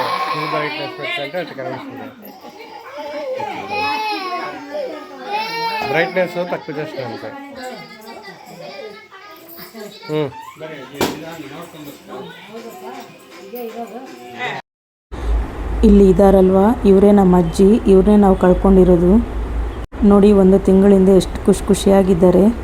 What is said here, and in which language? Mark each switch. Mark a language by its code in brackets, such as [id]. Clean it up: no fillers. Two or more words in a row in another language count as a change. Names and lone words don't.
[te] ఫుల్ బ్రైట్నెస్ పెట్టుకుంటే అట్లా కనిపిస్తుంది. బ్రైట్నెస్ తక్కువ చేస్తున్నాను అంతే. [kn] ಇಲ್ಲಿ ಇದಾರಲ್ವಾ, ಇವರೇ ನಮ್ಮ ಅಜ್ಜಿ. ಇವ್ರನ್ನೇ ನಾವು ಕಳ್ಕೊಂಡಿರೋದು. ನೋಡಿ, 1 ತಿಂಗಳಿಂದ ಎಷ್ಟು ಖುಷಿಯಾಗಿದ್ದಾರೆ.